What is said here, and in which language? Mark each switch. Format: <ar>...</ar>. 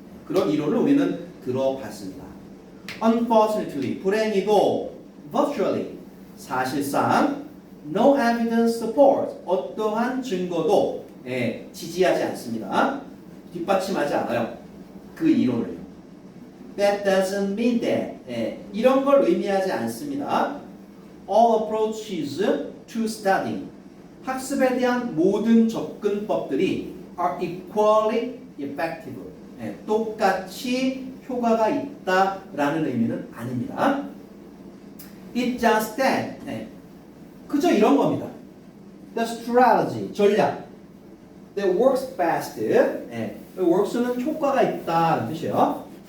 <ko>그런 이론을 우리는 들어봤습니다.</ko> <en>Unfortunately,</en> <ko>불행히도</ko> <en>virtually,</en> <ko>사실상</ko> <en>no evidence support,</en> <ko>어떠한 증거도 지지하지 않습니다. 뒷받침하지 않아요. 그 이론을.</ko> <en>That doesn't mean that,</en> <ko>이런 걸 의미하지 않습니다.</ko> <en>All approaches to studying,</en> <ko>학습에 대한 모든 접근법들이</ko> <en>are equally effective.</en> <ko>똑같이 효과가 있다라는 의미는 아닙니다.</ko> <en>It's just that,</en> <ko>그저 이런 겁니다.</ko> <en>The strategy, 전략, that works best, works는</en> <ko>효과가 있다는 뜻이에요.</ko>